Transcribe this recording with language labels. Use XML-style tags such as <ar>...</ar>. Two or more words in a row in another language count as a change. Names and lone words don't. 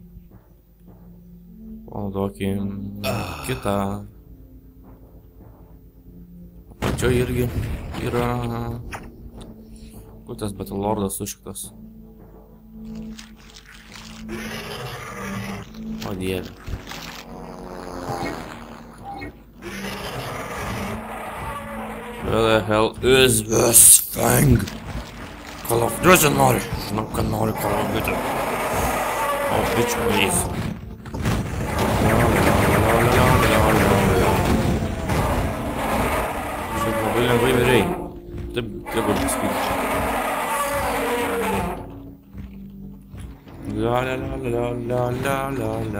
<lt>Panaudokim kitą. Apačioj irgi yra... Kur tas Battlelordas sušiktas? O dieve.</lt> <en>Where the hell is this thing?</en> <lt>Call of Duty nori. Žinau, kad nori Call of Duty.</lt> <en>Oh, bitch, please.</en> <lt>Žiūrėk, labai lengvai mirei. Taip, galiu pasakyti. La.</lt>